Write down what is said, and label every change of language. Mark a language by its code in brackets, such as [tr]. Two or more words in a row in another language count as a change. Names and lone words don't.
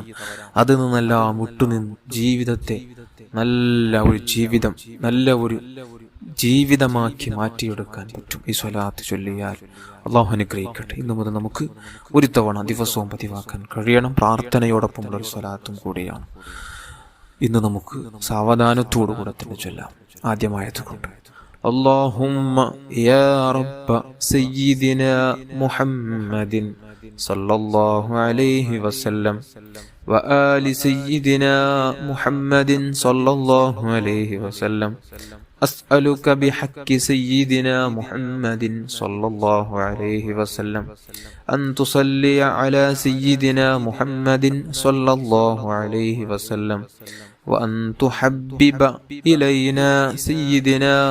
[ml] അതിൽ നിന്നെല്ലാം വിട്ടുനിന്ന് ജീവിതത്തെ നല്ല ഒരു ജീവിതമാക്കി മാറ്റിയെടുക്കാൻ പറ്റും ഈ സ്വലാത്ത് ചൊല്ലിയാൽ. അള്ളാഹു അനുഗ്രഹിക്കട്ടെ. ഇന്നു മുതൽ നമുക്ക് ഒരു തവണ ദിവസവും പതിവാക്കാൻ കഴിയണം. പ്രാർത്ഥനയോടൊപ്പമുള്ള ഒരു സ്വലാത്തും കൂടിയാണ്. ഇന്ന് നമുക്ക് സാവധാനത്തോടു കൂടെ തന്നെ ചൊല്ലാം. ആദ്യമായത് കൊണ്ട് [ar] اللهم يا رب سيدنا محمد صلى الله عليه وسلم وآل سيدنا محمد صلى الله عليه وسلم أسألك بحق سيدنا محمد صلى الله عليه وسلم أن تصلي على سيدنا محمد صلى الله عليه وسلم وأن تحبب إلينا سيدنا